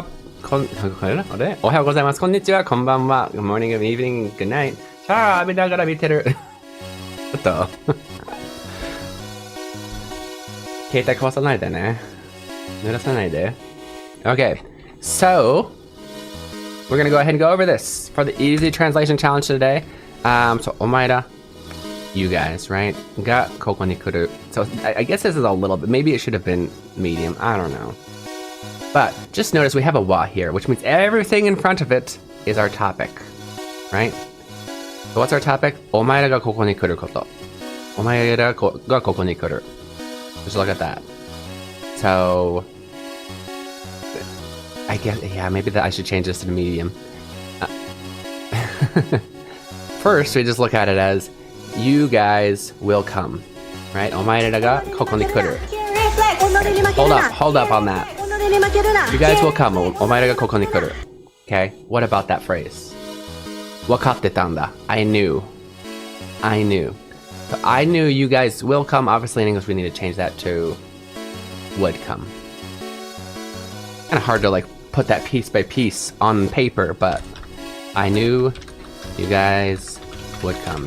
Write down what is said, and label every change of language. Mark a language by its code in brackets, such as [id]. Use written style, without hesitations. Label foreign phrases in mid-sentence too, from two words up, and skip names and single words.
[ja] あれおはようございます。こんにちは。こんばんは。 [en] Good morning, good evening, good night. [ja] さあ、浴びながら見てる。ちょっと。携帯壊さないでね。濡らさないで。Okay. [en] So, we're gonna go ahead and go over this for the easy translation challenge today. So, お前ら。You guys, right? [ja] がここに来る. [en] So I guess this is a little bit, maybe it should have been medium, I don't know. But just notice we have a wa here, which means everything in front of it is our topic, right? So what's our topic? [ja] お前らがここに来ること. お前らがここに来る. [en] Just look at that. So I guess, yeah, maybe that I should change this to the medium. First, we just look at it as you guys will come, right? [ja] お前らがここに来る. [en] Hold up on that. You guys will come. [ja] お前らがここに来る. [en] Okay, what about that phrase? [ja] 分かってたんだ. [en] I knew. So I knew you guys will come. Obviously in English we need to change that to would come. Kind of hard to like put that piece by piece on paper, but I knew you guys would come.